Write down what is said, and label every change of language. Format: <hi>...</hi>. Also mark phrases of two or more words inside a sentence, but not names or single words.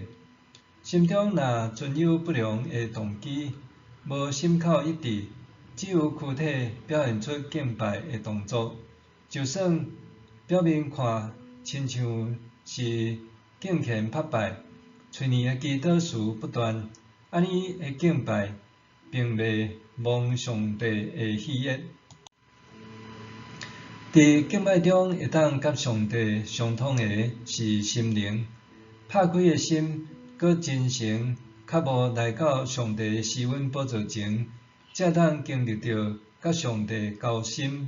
<nan>心中若存有不良的動機，無心口一致，只有軀體表現出敬拜的動作，就算表面看親像是敬虔叩拜，嘴裡的祈禱詞不斷，安尼的敬拜並未蒙上帝的喜悅。佇敬拜中會當甲上帝相通的是心靈，拍開的心，閣真誠，較無來到上帝的施恩寶座前，才當經歷到甲上帝交心。</nan>